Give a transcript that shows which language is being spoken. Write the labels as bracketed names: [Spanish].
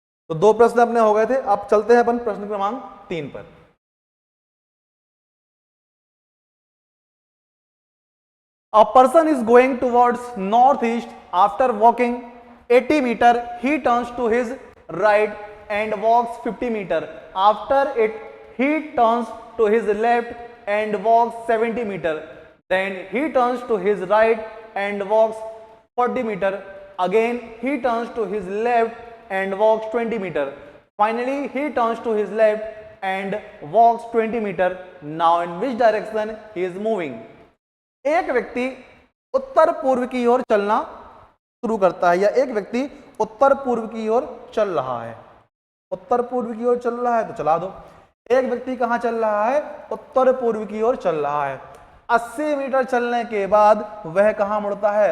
[Hindi] तो दो प्रश्न अपने हो गए थे, अब चलते हैं अपन प्रश्न क्रमांक 3 पर। [English] A person is going towards northeast. After walking 80 meter, he turns to his right and walks 50 meter. After it, he turns to his left and walks 70 meter. Then he turns to his right and walks 40 meter. Again, he turns to his left and walks 20 meter. Finally, he turns to his left and walks 20 meter. Now, in which direction he is moving? [Hindi] एक व्यक्ति उत्तर पूर्व की ओर चलना शुरू करता है, या एक व्यक्ति उत्तर पूर्व की ओर चल रहा है। उत्तर पूर्व की ओर चल रहा है तो चला दो। एक व्यक्ति कहां चल रहा है? उत्तर पूर्व की ओर चल रहा है। 80 मीटर चलने के बाद वह कहां मुड़ता है?